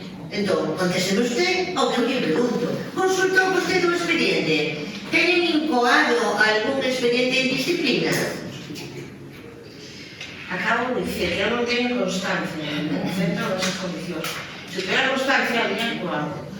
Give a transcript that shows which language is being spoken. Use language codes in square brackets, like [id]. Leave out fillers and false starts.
[gl] Entón, contésteme usted o que eu lle pregunto. Consultou vostede o expediente? Teñen incoado algún expediente en disciplina? Acabo de dicir que eu non teño constancia en centro desas condicións. [es] Se tuviera constancia, habría incoado.